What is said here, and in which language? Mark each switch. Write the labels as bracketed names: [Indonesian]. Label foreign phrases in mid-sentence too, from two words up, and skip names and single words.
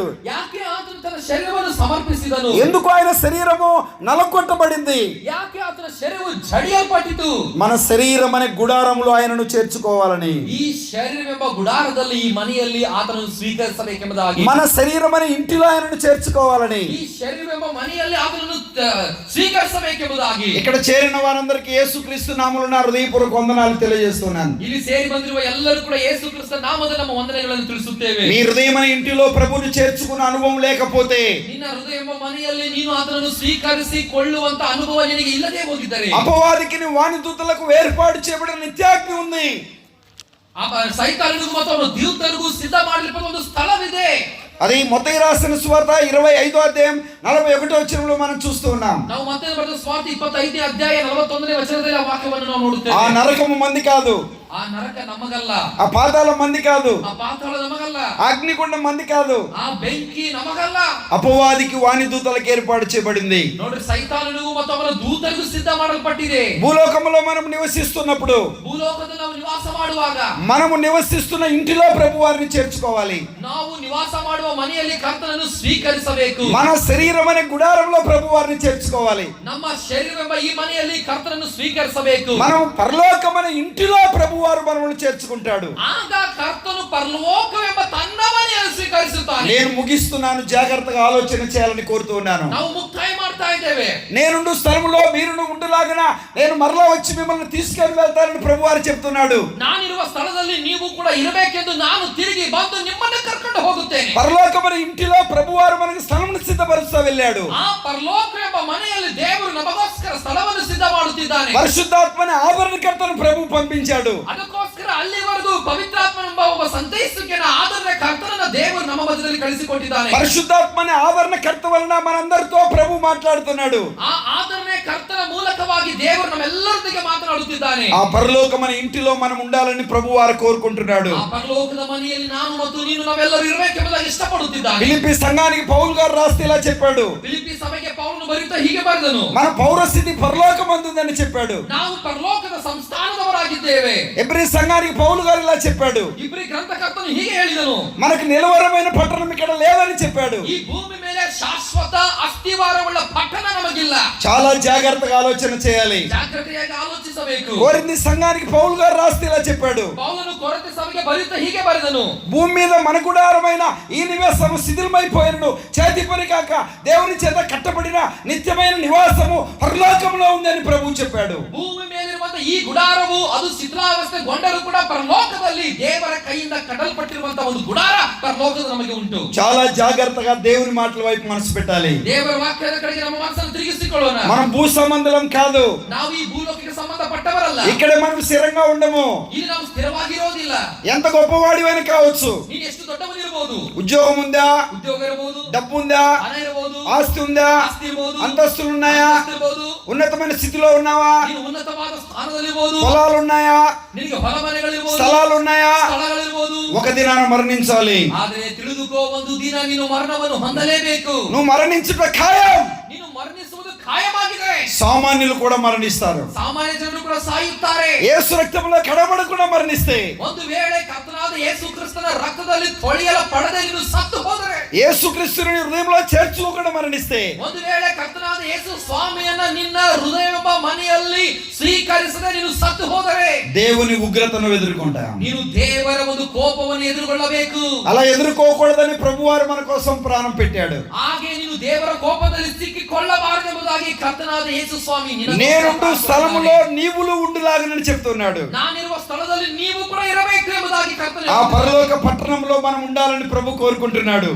[Kannada] ಯಾಕೆ ಆತನು ತನ್ನ ಶರೀರವನ್ನು ಸಮರ್ಪಿಸಿದನು. [Telugu] ఎందుకు ఆయన శరీరము నలకొట్టబడింది. [Kannada] ಯಾಕೆ ಆತನ ಶರೀರವು ಜಡಿಯಲ್ಪಟ್ಟಿತು. [Telugu] మన శరీరం అనే గుడారంలో ఆయనను చేర్చుకోవాలని, [Kannada] ಈ ಶರೀರವೆಂಬ ಗುಡಾರದಲ್ಲಿ ಈ ಮನೆಯಲ್ಲಿ ಆತನನ್ನು ಸ್ವೀಕರಿಸಬೇಕೆಂಬುದಾಗಿ, [Telugu] మన శరీరం అనే ఇంటిలో ఆయనను చేర్చుకోవాలని, [Kannada] ಈ ಶರೀರವೆಂಬ ಮನೆಯಲ್ಲಿ ಆತನನ್ನು ಸ್ವೀಕರಿಸಬೇಕೆಂಬುದಾಗಿ [Telugu] ఇక్కడ చేరిన వారందరికీ యేసుక్రీస్తు నామములో నా హృదయపూర్వక వందనాలు తెలియజేస్తున్నాను. [Kannada] ಇಲ್ಲಿ ಸೇರಿ ಬಂದಿರುವ ಎಲ್ಲರೂ ಕೂಡ ಯೇಸು ಕ್ರಿಸ್ತ ನಾಮದ ನಮ್ಮ ವಂದನೆಗಳನ್ನು ತಿಳಿಸುತ್ತೇವೆ. [Telugu] మీ హృదయం అనే ఇంటిలో ప్రభువును చేర్చుకున్న అనుభవం లేకపోతే, [Kannada] ನಿನ್ನ ಹೃದಯ ಎಂಬ ಮನೆಯಲ್ಲಿ ನೀನು ಆತನನ್ನು ಸ್ವೀಕರಿಸಿಕೊಳ್ಳುವಂತ ಅನುಭವ ನಿನಗೆ ಇಲ್ಲದೆ ಹೋಗಿದ್ದರೆ, [Telugu] అపవాదికి వాని దూతలకు వేర్పాటు చేయబడిన నిత్యాగ్ని ఉంది. [Kannada] ಸೈತಾನನಿಗೂ ಮತ್ತು ಅವನ ದೂತರಿಗೂ ಸಿದ್ಧ ಮಾಡಲಿಕ್ಕೆ ಒಂದು ಸ್ಥಳವಿದೆ. [Telugu] అది మత్తయి రాసిన సువార్త 25వ అధ్యాయం 41వ వచనంలో మనం చూస్తూ ఉన్నాం. [Kannada] ನಾವು ಮತ್ತೆ ಬರೆದ ಸ್ವಾರ್ಥ 25ನೇ ಅಧ್ಯಾಯ 41ನೇ ವಚನದಲ್ಲಿ ಆ ವಾಕ್ಯವನ್ನು ನಾವು ನೋಡುತ್ತೇವೆ. [Telugu] ఆ నరకము మంది కాదు, [Kannada] ಆ ನರಕ ನಮಗಲ್ಲ. [Telugu] ఆ పాతాళం మంది కాదు, [Kannada] ಆ ಪಾತಾಳ ನಮಗಲ್ಲ. [Telugu] అగ్నిగుండం మంది కాదు, [Kannada] ಆ ಬೆಂಕಿ ನಮಗಲ್ಲ. [Telugu] అపవాదికి వాని దూతలకు ఏర్పాటు చేయబడింది. [Kannada] ನೋಡ್ರಿ, ಸೈತಾನನಿಗೂ ಮತ್ತು ಅವನ ದೂತರಿಗೂ ಸಿದ್ಧ ಮಾಡಲ್ಪಟ್ಟಿದೆ. [Telugu] భూలోకంలో మనం నివసిస్తున్నప్పుడు, [Kannada] ಭೂಲೋಕದಲ್ಲಿ ನಾವು ನಿವಾಸ ಮಾಡುವಾಗ, [Telugu] మనము నివసిస్తున్న ఇంటిలో ప్రభు వారిని చేర్చుకోవాలి. [Kannada] ನಾವು ನಿವಾಸ ಮಾಡುವ ಮನೆಯಲ್ಲಿ ಕರ್ತನನ್ನು ಸ್ವೀಕರಿಸಬೇಕು. [Telugu] మన శరీరం అనే గుడారంలో ప్రభు వారిని చేర్చుకోవాలి. [Kannada] ನಮ್ಮ ಶರೀರವೆಂಬ ಈ ಮನೆಯಲ್ಲಿ ಕರ್ತನನ್ನು ಸ್ವೀಕರಿಸಬೇಕು. [Telugu] మనం పరలోకం అనే ఇంటిలో ప్రభు వారు మనల్ని చేర్చుకుంటాడు. [Kannada] ಆಗ ಕರ್ತನು ಪರಲೋಕವೆಂಬ ತನ್ನ ಮನೆಯನ್ನು ಸ್ವೀಕರಿಸುತ್ತಾನೆ. [Telugu] నేను ముగిస్తున్నాను, జాగ్రత్తగా ఆలోచన చేయాలని కోరుతూ ఉన్నాను. [Kannada] ನಾವು ಮುಕ್ತಾಯ ಮಾಡ್ತಾ ಇದ್ದೇವೆ. [Telugu] నేనుండు స్థలంలో మీరును ఉండులాగన నేను మరలా వచ్చి మిమ్మల్ని తీసుకొని వెళ్తానని ప్రభు వారు చెప్తున్నాడు. [Kannada] ನಾನಿರುವ ಸ್ಥಳದಲ್ಲಿ ನೀವು ಕೂಡ ಇರಬೇಕೆಂದು ನಾನು ತಿರುಗಿ ಬಂದು ನಿಮ್ಮನ್ನು ಕರ್ಕೊಂಡು ಹೋಗುತ್ತೇನೆ. [Telugu] పరలోకమైన ఇంటిలో ప్రభువారు మనకు స్థలమును సిద్ధపరుస్తూ వెళ్ళాడు. [Kannada] ಆ ಪರಲೋಕ ಎಂಬ ಮನೆಯಲ್ಲಿ ದೇವರು ನಮಗೋಸ್ಕರ ಸ್ಥಳವನ್ನು ಸಿದ್ಧ ಮಾಡುತ್ತಿದ್ದಾನೆ. [Telugu] పరిశుద్ధాత్మని ఆదరణకర్తను ప్రభు పంపించాడు. [Kannada] ಅದಕ್ಕೋಸ್ಕರ ಅಲ್ಲಿವರೆಗೂ ಪವಿತ್ರಾತ್ಮನೆಂಬ ಒಬ್ಬ ಸಂತೈಸುವಿಕೆಯ ಆದರಣ ಕರ್ತನನ್ನ ದೇವರು ನಮ್ಮ ಮಧ್ಯದಲ್ಲಿ ಕಳಿಸಿಕೊಟ್ಟಿದ್ದಾನೆ. [Telugu] పరిశుద్ధాత్మని ఆదరణకర్త వలన మనందరితో ప్రభు మాట్లాడుతున్నాడు. [Kannada] ಆ ಆದರಣೆ ಕರ್ತನ ಮೂಲಕವಾಗಿ ದೇವರು ನಮ್ಮೆಲ್ಲರೊಂದಿಗೆ ಮಾತನಾಡುತ್ತಿದ್ದಾನೆ. [Telugu] ఆ పరలోకమైన ఇంటిలో మనం ఉండాలని ప్రభు వారు కోరుకుంటున్నాడు. [Kannada] ಆ ಪರಲೋಕದ ಮನೆಯಲ್ಲಿ ನಾನು ಮತ್ತು ನೀನು ನಾವೆಲ್ಲರೂ ಇರಬೇಕೆಂಬುದಾಗಿ ಇಷ್ಟಪಡುತ್ತಿದ್ದಾನೆ. [Telugu] ఫిలిప్పీ సంఘానికి పౌలు గారు రాస్తే ఇలా చెప్పాడు. [Kannada] ಫಿಲಿಪ್ಪಿ ಸಭೆಗೆ ಪೌಲನು ಬರೆಯುತ್ತಾ ಹೀಗೆ ಬರೆದನು, [Telugu] మన పౌరస్థితి పరలోకమందుందని చెప్పాడు. [Kannada] ನಾವು ಪರಲೋಕದ ಸಂಸ್ಥಾನದವರಾಗಿದ್ದೇವೆ. [Telugu] ఎబ్రీ సంఘానికి పౌలు గారు ఇలా చెప్పాడు. [Kannada] ಇಬ್ರಿ ಗ್ರಂಥಕರ್ತನು ಹೀಗೆ ಹೇಳಿದನು, [Telugu] మనకు నిలవరమైన పట్టణం ఇక్కడ లేదని చెప్పాడు. [Kannada] ಈ ಭೂಮಿ ಮೇಲೆ ಶಾಶ್ವತ ಅಸ್ತಿವಾರವುಳ್ಳ ಪಟ್ಟಣ ನಮಗಿಲ್ಲ. [Telugu] చాలా జాగ్రత్తగా ఆలోచన చేయాలి. [Kannada] ಜಾಗ್ರತೆಯಾಗಿ ಆಲೋಚಿಸಬೇಕು. [Telugu] కోరింథీ సంఘానికి పౌలు గారు రాస్తే ఇలా చెప్పాడు. [Kannada] ಪೌಲನು ಕೊರಿಂಥ ಸಭೆಗೆ ಬರೆಯುತ್ತಾ ಹೀಗೆ ಬರೆದನು, [Telugu] భూమి మీద మన గుడారమైన ఈ నివాసము శిథిలమైపోయినను చేతి పని కాక దేవుని చేత కట్టబడిన నిత్యమైన నివాసము పరలోకంలో ఉందని ప్రభు చెప్పాడు. [Kannada] ಭೂಮಿ ಮೇಲಿರುವಂತ ಈ ಗುಡಾರವು ಅದು ಶಿಥಿಲಾವಸ್ಥೆಗೊಂಡರೂ ಕೂಡ ಪರಲೋಕದಲ್ಲಿ ದೇವರ ಕೈಯಿಂದ ಕಟ್ಟಲ್ಪಟ್ಟಿರುವಂತ ಒಂದು ಗುಡಾರ ಪರಲೋಕದ ನಮಗೆ ಉಂಟು. [Telugu] చాలా జాగ్రత్తగా దేవుని మాటల వైపు మనసు పెట్టాలి. [Kannada] ದೇವರ ವಾಕ್ಯದ ಕಡೆಗೆ ನಮ್ಮ ಮನಸ್ಸನ್ನು ತಿರುಗಿಸಿಕೊಳ್ಳೋಣ. [Telugu] మనం భూ సంబంధం కాదు. [Kannada] ನಾವು ಈ ಭೂಲೋಕಕ್ಕೆ ಸಂಬಂಧಪಟ್ಟವರಲ್ಲ. [Telugu] ఇక్కడ మనం స్థిరంగా ఉండము. [Kannada] ಇಲ್ಲಿ ನಾವು ಸ್ಥಿರವಾಗಿರೋದಿಲ್ಲ. [Telugu] ఎంత గొప్పవాడివైనా కావచ్చు. [Kannada] ನೀನು ಎಷ್ಟು ದೊಡ್ಡವನಿರಬಹುದು, [Telugu] ఉద్యోగం ఉందా, [Kannada] ಉದ್ಯೋಗ ಇರಬಹುದು, [Telugu] డబ్బు ఉందా, [Kannada] ಹಣ ಇರಬಹುದು, [Telugu] ఆస్తి ఉందా, [Kannada] ಆಸ್ತಿ ಇರಬಹುದು, [Telugu] అంతస్తులు ఉన్నాయా, [Kannada] ಇರಬಹುದು, [Telugu] ఉన్నతమైన స్థితిలో ఉన్నావా, [Kannada] ನೀನು ಉನ್ನತವಾದ ಸ್ಥಾನದಲ್ಲಿರಬಹುದು, [Telugu] పొలాలు ఉన్నాయా, [Kannada] ನಿನಗೆ ಹೊಲ ಮನೆಗಳಿರಬಹುದು, [Telugu] స్థలాలు ఉన్నాయా, [Kannada] ಸ್ಥಳಗಳಿರಬಹುದು. [Telugu] ఒక దినాన మరణించాలి. [Kannada] ಆದರೆ ತಿಳಿದುಕೋ, ಒಂದು ದಿನ ನೀನು ಮರಣವನ್ನು ಹೊಂದಲೇಬೇಕು. [Telugu] నువ్వు మరణించుట ఖాయం. [Kannada] ನೀನು ಮರಣಿಸುವುದು ಖಾಯವಾಗಿದೆ. [Telugu] సామాన్యులు కూడా మరణిస్తారు. [Kannada] ಸಾಮಾನ್ಯ ಜನರು ಕೂಡ ಸಾಯುತ್ತಾರೆ. [Telugu] యేసు రక్తంలో కడబడకుండా మరణిస్తే, [Kannada] ಒಂದು ವೇಳೆ ಕರ್ತನಾದ ಯೇಸು ಕ್ರಿಸ್ತನ ರಕ್ತದಲ್ಲಿ ತೊಳೆಯಲ್ಪಡದೆ ನೀನು ಸತ್ತು ಹೋದರೆ, [Telugu] యేసుక్రీస్తుని హృదయంలో చేర్చుకోకుండా మరణిస్తే, [Kannada] ಒಂದು ವೇಳೆ ಕರ್ತನಾದ ಯೇಸು ಸ್ವಾಮಿಯನ್ನ ನಿನ್ನ ಹೃದಯವೆಂಬ ಮನೆಯಲ್ಲಿ ಸ್ವೀಕರಿಸದೆ ನೀನು ಸತ್ತು ಹೋದರೆ, [Telugu] దేవుని ఉగ్రతను ఎదుర్కొంటాం. [Kannada] ನೀನು ದೇವರ ಒಂದು ಕೋಪವನ್ನು ಎದುರುಗೊಳ್ಳಬೇಕು. [Telugu] అలా ఎదుర్కోకూడదని ప్రభువారు మన కోసం ప్రాణం పెట్టాడు. [Kannada] ಹಾಗೆ ನೀನು ದೇವರ ಕೋಪದಲ್ಲಿ ಸಿಕ್ಕಿಕೊಳ್ಳಬಾರದೆಂಬುದಾಗಿ ಎಂಬುದಾಗಿ ಕರ್ತನಾದ ಯೇಸು ಸ್ವಾಮಿ [Telugu] నేనుండు స్థలములో నీవులు ఉండులాగనని చెప్తున్నాడు. [Kannada] ನಾನಿರುವ ಸ್ಥಳದಲ್ಲಿ ನೀವು ಕೂಡ ಇರಬೇಕು ಎಂಬುದಾಗಿ ಕರ್ತನು [Telugu] ఆ పరలోక పట్టణంలో మనం ఉండాలని ప్రభు కోరుకుంటున్నాడు.